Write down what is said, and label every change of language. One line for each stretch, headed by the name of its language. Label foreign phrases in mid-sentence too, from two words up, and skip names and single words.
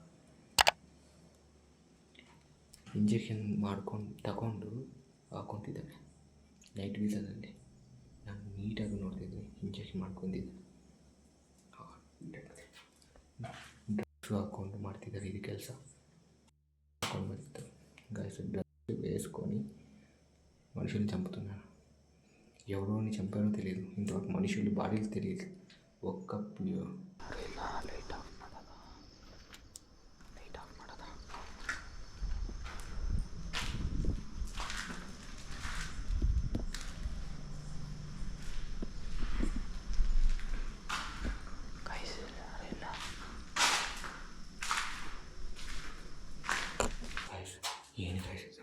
Kannada: ಇಂಜೆಕ್ಷನ್ ತಗೊಂಡು ಹಾಕ್ಕೊತಿದ್ದಾನೆ ನೈಟ್ ವಿಷನಲ್ಲಿ. ನಾನು ನೀಟಾಗಿ ನೋಡ್ತಿದ್ದೀನಿ, ಇಂಜೆಕ್ಷನ್ ಮಾಡ್ಕೊಂಡಿದ್ದೆ. ಡ್ರಗ್ಸು ಹಾಕ್ಕೊಂಡು ಮಾಡ್ತಿದ್ದಾರೆ ಇದು ಕೆಲಸ. ಹಾಕ್ಕೊಂಡು ಬರ್ತಾರೆ ಗೈಸ್,
Telugu: డ్రగ్స్ వేసుకొని మనుషుల్ని చంపుతున్నారు. ఎవరోని చంపారో తెలియదు, ఇంతవరకు మనుషులు బాడీలు తెలియదు. ఒక్క
English: light off
Telugu: ಮಾಡೋದಾ?
English: light off
Kannada: ಮಾಡೋದಾ? ಗೈಸ್ ಇಲ್ಲ ಗೈಸ್, ಏನು ಗೈಸ್ ಇದು?